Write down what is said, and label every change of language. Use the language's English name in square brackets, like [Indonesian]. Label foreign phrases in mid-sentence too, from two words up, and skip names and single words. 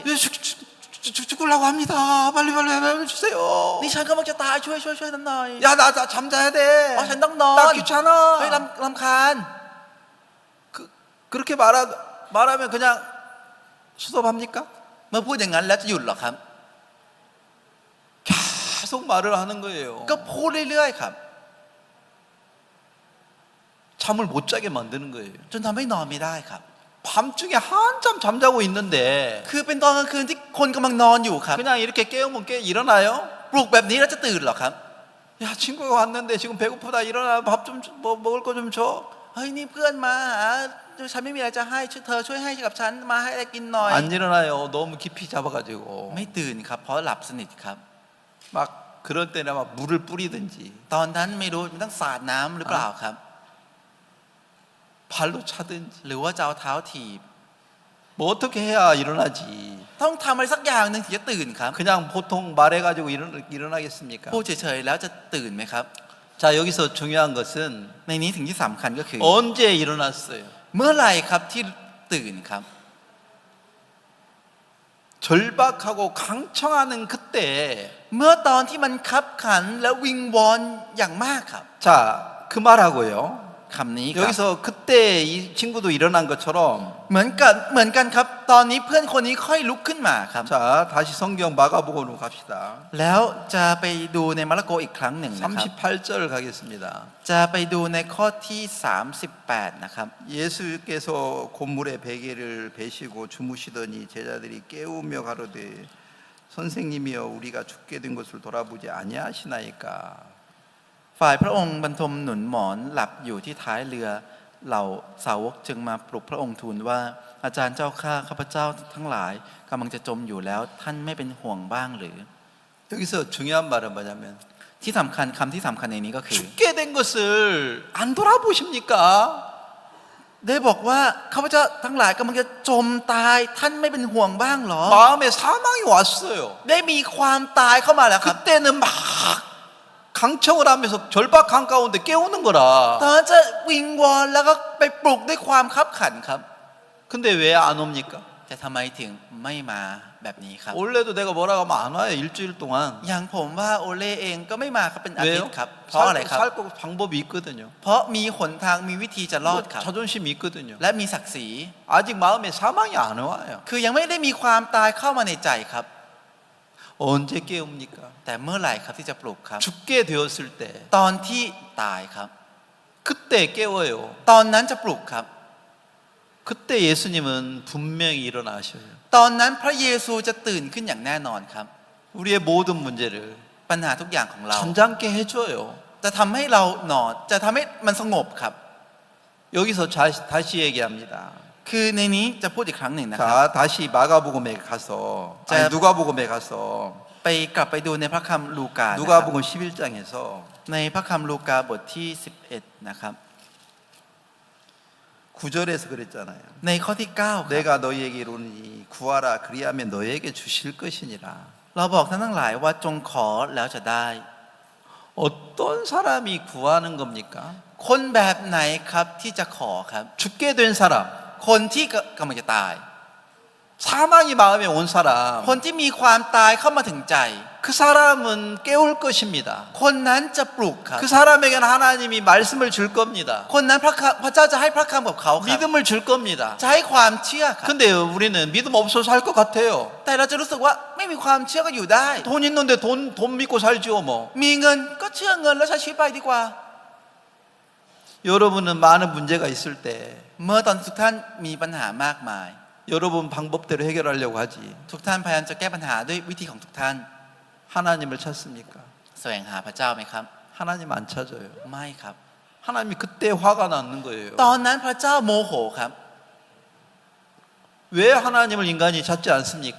[Korean] 죽으려고 합니다. 빨리 해주세요. [Thai] นี่ฉันกำลังจะตายช่วยฉันหน่อย [Korean] 야, 나 잠자야 돼. [Thai] อ๋อฉันต้องนอน [Korean] 나 귀찮아. [Thai] เฮ้ยรำคาญ [Korean] 그렇게 말하면 그냥 수습합니까? [Thai] เมื่อพูดอย่างนั้นแล้วจะหยุดเหรอครับ [Korean] 계속 말을 하는 거예요. [Thai] ก็พูดเรื่อยๆครับ [Korean] 잠을 못 자게 만드는 거예요. [Thai] จนทำให้นอนไม่ได้ครับ [Korean] 밤중에 한참 잠자고 있는데 [Thai] คือเป็นตอนกลางคืนที่คนกำลังนอนอยู่ครับ [Korean] 그냥 이렇게 깨우면 일어나요? [Thai] ปลุกแบบนี้แล้วจะตื่นเหรอครับ [Korean] 야, 친구가 왔는데 지금 배고프다. 일어나. 밥 좀 먹을 거 좀 줘. [Thai] เฮ้ยนี่เพื่อนมาหาฉันไม่มีอะไรจะให้เธอช่วยให้กับฉันมาให้อะไรกินหน่อย [Korean] 안 일어나요. 너무 깊이 잡아가지고 [Thai] ไม่ตื่นครับเพราะหลับสนิทครับ [Korean] 막 그럴 때는 막 물을 뿌리든지 [Thai] ตอนนั้นไม่รู้มันต้องสาดน้ำหรือเปล่าครับ [Korean] 발로 차든지 [Thai] หรือว่าจะเอาเท้าถีบ [Korean] 뭐 어떻게 해야 일어나지. [Thai] ต้องทำอะไรสักอย่างหนึ่งถึงจะตื่นครับ [Korean] 그냥 보통 말해가지고 일어나겠습니까? [Thai] พูดเฉยๆแล้วจะตื่นไหมครับ [Korean] 자, 여기서 중요한 것은 [Thai] ในนี้ถึงที่สำคัญก็คือ [Korean] 언제 일어났어요? [Thai] เมื่อไหร่ครับที่ตื่นครับ [Korean] 절박하고 강청하는 그때 [Thai] เมื่อตอนที่มันคับขันและวิงวอนอย่างมากครับ [Korean] 자, 그 말하고요. [Thai] คำนี้ครับ [Korean] 여기서 그때 이 친구도 일어난 것처럼 [Thai] เหมือนกันครับ ตอนนี้เพื่อนคนนี้ค่อยลุกขึ้นมาครับ [Korean] 자, 다시 성경 마가복음으로 갑시다. [Thai] แล้วจะไปดูในมาระโกอีกครั้งหนึ่งนะครับ [Korean] 38절 가겠습니다. [Thai] จะไปดูในข้อที่ 38 นะครับ [Korean] 예수께서 곤물에 베개를 베시고 주무시더니 제자들이 깨우며 가로되 선생님이여 우리가 죽게 된 것을 돌아보지 아니하시나이까. [Thai] ฝ่ายพระองค์บรรทมหนุนหมอนหลับอยู่ที่ท้ายเรือเหล่าสาวกจึงมาปลุกพระองค์ทูลว่าอาจารย์เจ้าข้าพเจ้าทั้งหลายกำลังจะจมอยู่แล้วท่านไม่เป็นห่วงบ้างหรือ [Korean] 여기서 중요한 말은 뭐냐면 [Thai] ที่สำคัญคำที่สำคัญในนี้ก็คือ [Korean] 죽게 된 것을 안 돌아보십니까? [Thai] ได้บอกว่าข้าพเจ้าทั้งหลายกำลังจะจมตายท่านไม่เป็นห่วงบ้างหรอ [Korean] 마음에 사망이 왔어요. [Thai] ได้มีความตายเข้ามาแล้วครับ [Korean] 그때는 막 강청을 하면서 절박한 가운데 깨우는 거라. [Thai] ตอนนั้นจะวิงวอนแล้วก็ไปปลุกด้วยความคับขันครับ [Korean] 근데 왜 안 옵니까? [Thai] แต่ทำไมถึงไม่มาแบบนี้ครับ [Korean] 원래도 내가 뭐라고 하면 안 와요. 일주일 동안. [Thai] อย่างผมว่าโอเล่เองก็ไม่มาครับเป็นอาทิต [Korean] 왜요? [Thai] ย์ครับเพราะอะไรครับ [Korean] 살 방법이 있거든요. [Thai] เพราะมีหนทางมีวิธีจะรอดครับ [Korean] 자존심이 있거든요. [Thai] และมีศักดิ์ศรี [Korean] 아직 마음에 사망이 안 와요. [Thai] คือยังไม่ได้มีความตายเข้ามาในใจครับ [Korean] 언제 깨웁니까? [Thai] แต่เมื่อไหร่ครับที่จะปลุกครับ [Korean] 죽게 되었을 때 [Thai] ตอนที่ตายครับ [Korean] 그때 깨워요. [Thai] ตอนนั้นจะปลุกครับ [Korean] 그때 예수님은 분명히 일어나셔요. [Thai] ตอนนั้นพระเยซูจะตื่นขึ้นอย่างแน่นอนครับ [Korean] 우리의 모든 문제를 [Thai] ปัญหาทุกอย่างของเรา [Korean] 잠잠게 해줘요. [Thai] จะทำให้เรานอนจะทำให้มันสงบครับ [Korean] 여기서 다시 얘기합니다. [Thai] คือในนี้จะพูดอีกครั้งหนึ่งนะครับ [Korean] 자, 다시 마가복음에 가서 아니 누가복음에 가서 [Thai] ไปกลับไปดูในพระคัมภ์ลูกานะครับ [Korean] 누가복음 11장에서 [Thai] ในพระคัมภ์ลูกาบทที่ 11 นะครับ [Korean] 9절에서 그랬잖아요. [Thai] ในข้อที่9ครับ [Korean] 내가 너희에게 이르노니 구하라 그리하면 너희에게 주실 것이니라. [Thai] เราบอกท่านทั้งหลายว่าจงขอแล้วจะได้ [Korean] 어떤 사람이 구하는 겁니까? [Thai] คนแบบไหนครับที่จะขอครับ [Korean] 죽게 된 사람, [Thai] คนที่กำลังจะตาย [Korean] 사망이 마음에 온 사람, [Thai] คนที่มีความตายเข้ามาถึงใจ [Korean] 그 사람은 깨울 것입니다. [Thai] คนนั้นจะปลุกครับ [Korean] 그 사람에게는 하나님이 말씀을 줄 겁니다. [Thai] คนนั้นพระเจ้าจะให้พระคำกับเขาครับ [Korean] 믿음을 줄 겁니다. [Thai] จะให้ความเชื่อครับ [Korean] 근데 우리는 믿음 없어서 살 것 같아요. [Thai] แต่เราจะรู้สึกว่าไม่มีความเชื่อก็อยู่ได้ [Korean] 돈 있는데 돈 믿고 살지요 뭐. [Thai] มีเงินก็เชื่อเงินแล้วใช้ชีวิตไปดีกว่า [Korean] 여러분은 많은 문제가 있을 때 [Thai] เมื่อตอนทุกท่านมีปัญหามากมาย [Korean] 여러분 방법대로 해결하려고 하지. [Thai] ทุกท่านพยายามจะแก้ปัญหาด้วยวิธีของทุกท่าน [Korean] 하나님을 찾습니까? [Thai] แสวงหาพระเจ้าไหมครับ [Korean] 하나님 안 찾아요. [Thai] ไม่ครับ [Korean] 하나님이 그때 화가 나는 거예요. [Thai] ตอนนั้นพระเจ้าโมโหครับ [Korean] 왜 하나님을 인간이 찾지 않습니까?